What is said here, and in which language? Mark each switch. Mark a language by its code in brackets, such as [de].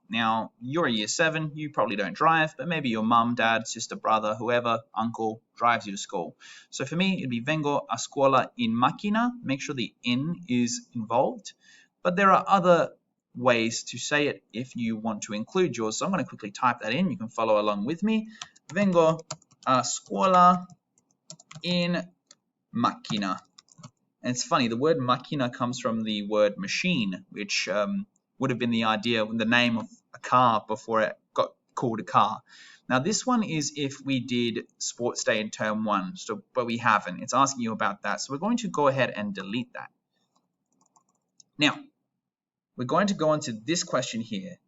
[en] Now, you're a year 7, you probably don't drive, but maybe your mum, dad, sister, brother, whoever, uncle, drives you to school. So for me, it'd be [it] vengo a scuola in macchina. [en] Make sure the in is involved. But there are other ways to say it if you want to include yours. So I'm going to quickly type that in. You can follow along with me. [it] Vengo a scuola in macchina. [en] And it's funny, the word macchina comes from the word machine, which would have been the idea, the name of a car before it got called a car. Now, this one is if we did sports day in term 1, so, but we haven't. It's asking you about that. So we're going to go ahead and delete that. Now, we're going to go on to this question here.